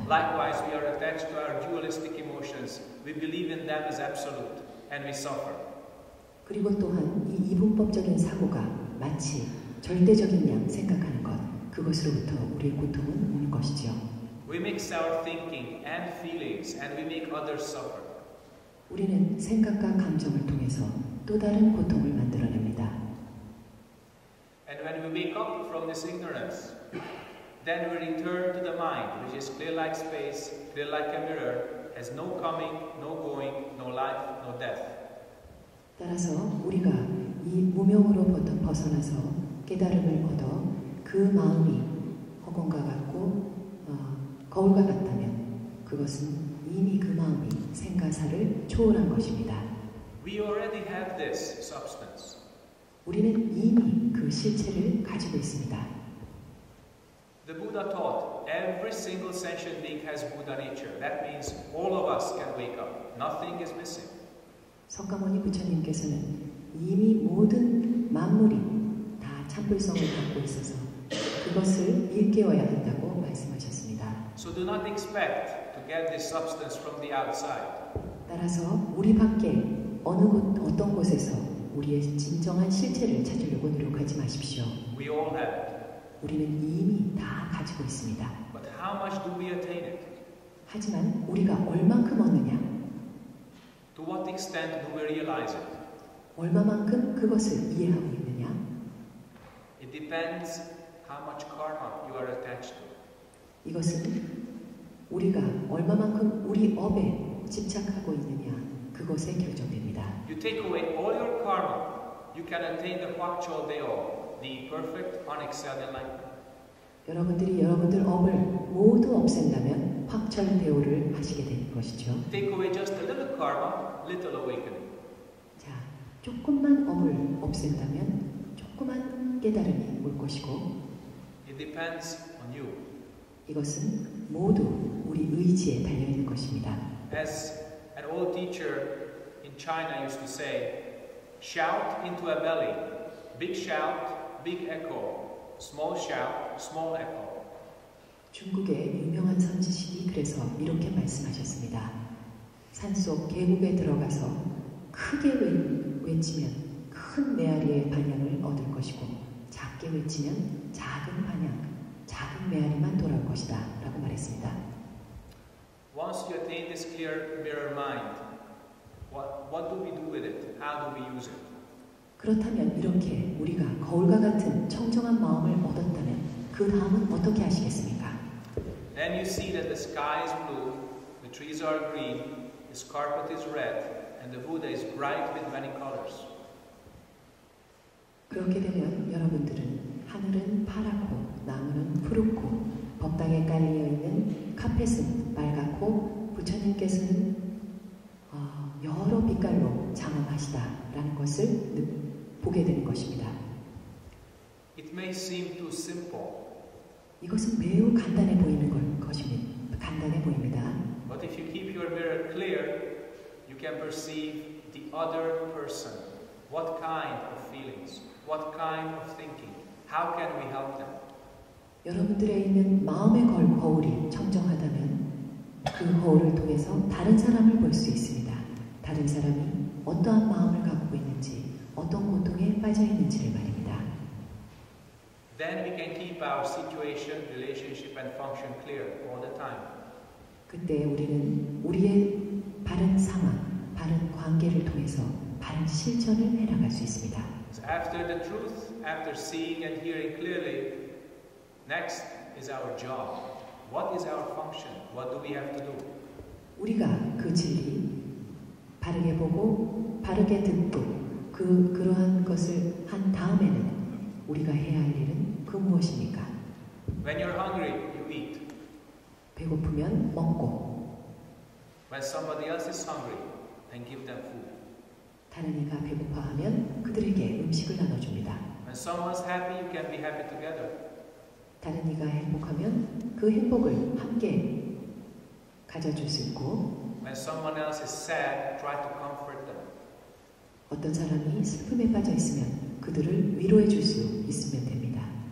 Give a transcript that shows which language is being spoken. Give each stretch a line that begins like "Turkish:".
English: Likewise, we are attached to our dualistic emotions. We believe in them as absolute, and we suffer.
Korean: 그리고 또한 이 이분법적인 사고가 마치 절대적인 양 생각하는 것, 그것으로부터 우리의 고통은 오는 것이지요.
English: We mix our thinking and feelings, and we make others suffer.
Korean: 우리는 생각과 감정을 통해서 또 다른 고통을 만들어냅니다.
English: And when we wake up from this ignorance, then we return to the mind, which is clear like space, clear like a mirror, has no coming, no going, no life, no death.
Korean: 따라서 우리가 이 무명으로부터 벗어나서 깨달음을 얻어 그 마음이 허공과 같고 거울과 같다면 그것은 이미 그 마음이 생가사를 초월한 것입니다.
English: We already have this substance.
Korean: 우리는 이미 그 실체를 가지고 있습니다.
English: The Buddha taught every single sentient being has Buddha nature. That means all of us can wake up. Nothing is missing.
Korean: 석가모니 부처님께서는 이미 모든 만물이 다 참불성을 갖고 있어서 그것을 일깨워야 한다고 말씀하셨습니다.
English: So do not expect to get this substance from the outside.
Korean: 따라서 우리 밖에 어떤 곳에서 우리의 진정한 실체를 찾으려고 노력하지 마십시오.
English: We all have it.
Korean: 우리는 이미 다 가지고 있습니다.
English: But how much do we attain it?
Korean: 하지만 우리가 얼만큼 얻느냐?
English: To what extent do we realize it?
Korean: 얼마만큼 그것을 이해하고 있느냐?
English: It depends how much karma you are attached to.
Korean: 이것은 우리가 얼마만큼 우리 업에 집착하고 있느냐 그것에 결정됩니다.
English: You take away all your karma, you can attain the Huachol Deo, the perfect, unexcelled enlightenment.
Korean: 여러분들이 여러분들 업을 모두 없앤다면 확철대오를 하시게 되는 것이죠.
English: Take away just a little karma, little awakening.
Korean: 자, 조금만 업을 없앤다면 조그만 깨달음이 올 것이고
English: It depends on you.
Korean: 이것은 모두 우리 의지에 달려있는 것입니다.
English: As an old teacher in China used to say, shout into a belly, big shout, big echo, small shout, small echo.
Korean: 중국의 유명한 선지식이 그래서 이렇게 말씀하셨습니다. 산속 계곡에 들어가서 크게 외치면 큰 메아리의 반향을 얻을 것이고 작게 외치면 작은 반향, 작은 메아리만 돌아올 것이다 라고 말했습니다.
English: Once you attain this clear mirror mind, what do we do with it? How do we use it?
Korean: 그렇다면 이렇게 우리가 거울과 같은 청정한 마음을 얻었다면 그 다음은 어떻게 하시겠습니까?
English: Then you see that the sky is blue, the trees are green, this carpet is red, and the Buddha is bright with many colors.
Korean: 그렇게 되면 여러분들은 하늘은 파랗고 나무는 푸르고 법당에 깔려있는 카펫은 빨갛고 부처님께서는 여러 빛깔로 장엄하시다라는 것을 보게 되는 것입니다.
English: It may seem too simple.
Korean: 이것은 매우 간단해 보이는 것입니다. 간단해 보입니다.
English: But if you keep your mirror clear, you can perceive the other person. What kind of feelings? What kind of thinking? How can we help them?
Korean: 여러분들에 있는 마음의 거울이 청정하다면 그 거울을 통해서 다른 사람을 볼 수 있습니다. 다른 사람이 어떠한 마음을 갖고 있는지, 어떤 고통에 빠져 있는지를 말입니다.
English: then we can keep our situation, relationship and function clear all the time.
Korean: 그때 우리는 우리의 바른 상황, 바른 관계를 통해서 바른 실천을 해나갈 수 있습니다.
English: So after the truth, after seeing and hearing clearly, next is our job. What is our function? What do we have to do?
Korean: 우리가 그 진리 바르게 보고 바르게 듣고 그러한 것을 한 다음에는 우리가 해야 할 일은 그 무엇입니까?
English: When you're hungry, you eat.
Korean: 배고프면 먹고
English: When somebody else is hungry, then give them food.
Korean: 다른 이가 배고파하면 그들에게 음식을 나눠줍니다.
English: When someone's happy, you can be happy together.
Korean: 다른 이가 행복하면 그 행복을 함께 가져줄 수 있고
English: When someone else is sad, try to comfort them.
Korean: 어떤 사람이 슬픔에 빠져 있으면 그들을 위로해 줄 수 있으면 됩니다.